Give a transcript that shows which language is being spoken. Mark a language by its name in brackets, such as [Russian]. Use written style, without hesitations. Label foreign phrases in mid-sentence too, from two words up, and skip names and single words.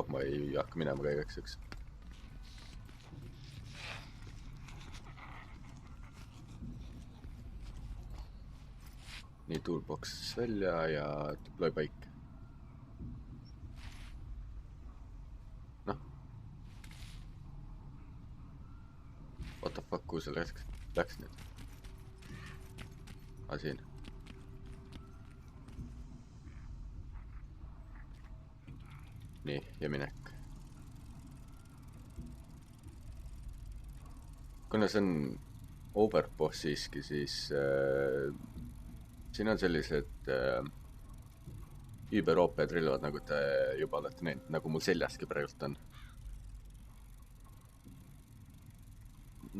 [Estonian] Ma ei hakka minema ka igaks üks. Nii, toolbox välja ja deploy paik. Noh. [English] What the fuck, [Estonian] kuhu see läks nüüd? Siin. Nii, ja minek. Kuna see on Overpoch siiski, siis siin on sellised über-OP relvad, nagu te juba olete näinud, nagu mul seljaski praegult on.